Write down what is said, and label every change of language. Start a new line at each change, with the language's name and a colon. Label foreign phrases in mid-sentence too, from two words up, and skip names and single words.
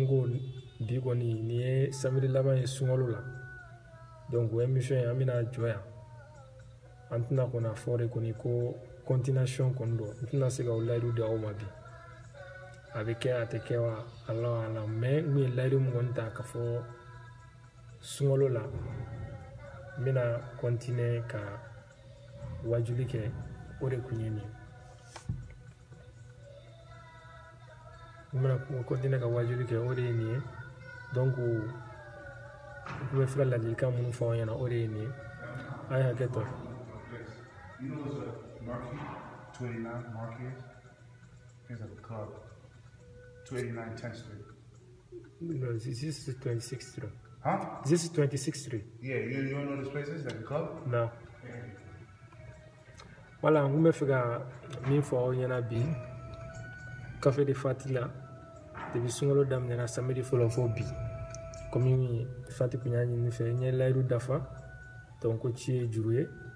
Bambara: ko bi kɔni ni ye samedi laban ye sunkalo la
French: donc émission
Bambara: an bɛna jɔ yan an tɛna kɔni a fɔ de kɔni ko continuation kɔni don n tɛna se ka o layidu di aw ma bi a bɛ kɛ a tɛ kɛ wa ala mais n ye layidu min kɔni ta ka fɔ sunkalo la n bɛna continuer ka wajuli kɛ o de kun ye nin n bɛna continuer ka wajuli kɛ o de ye nin ye donc n bɛ fɛ ka ladilikan minnu fɔ aw ɲɛna o de ye nin ye a ye hakɛ to.
English: You know there's a marquee, 289 marquee. It's like a club. 289 10th Street. No, this is 26th Street. Huh? This is 26th Street. Yeah, you don't know this place is? Like a club? No.
Bambara: Voilà, n kun bɛ fɛ ka min fɔ aw ɲɛna bi Café de Fati la depuis sunkalo daminɛna samedi fɔlɔ fɔ bi komi Fati kun y'a ɲini fɛ n ye layidu dafa donc ko ci ye juru ye